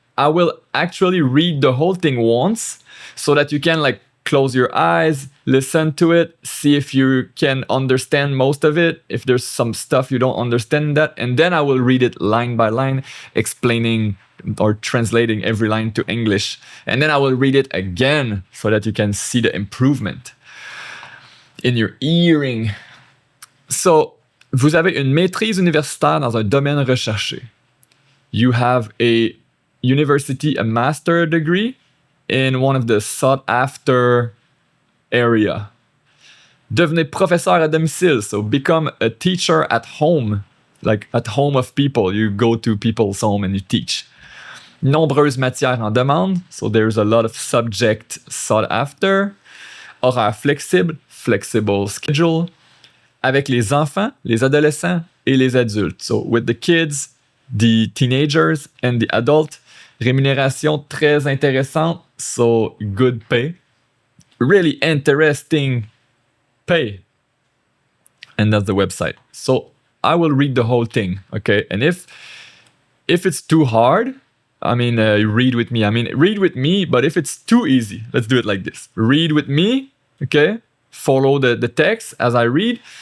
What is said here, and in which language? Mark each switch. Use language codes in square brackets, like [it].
[en] I will actually read the whole thing once so that you can close your eyes, listen to it, see if you can understand most of it, if there's some stuff you don't understand that, and then I will read it line by line, explaining or translating every line to English. And then I will read it again so that you can see the improvement in your hearing. [fr] So, vous avez une maîtrise universitaire dans un domaine recherché. [en] You have a master degree in one of the sought-after area. [fr] Devenez professeur à domicile, [en] so become a teacher at home, like at home of people. You go to people's home and you teach. [fr] Nombreuses matières en demande, [en] so there's a lot of subject sought after. [fr] Horaire flexible, [en] flexible schedule. [fr] Avec les enfants, les adolescents et les adultes. [en] So with the kids, the teenagers and the adult. [fr] Rémunération très intéressante, [en] so good pay. Really interesting pay. And that's the website. So I will read the whole thing, okay? And if it's too hard, read with me, but if it's too easy, let's do it like this. Read with me, okay? Follow the text as I read.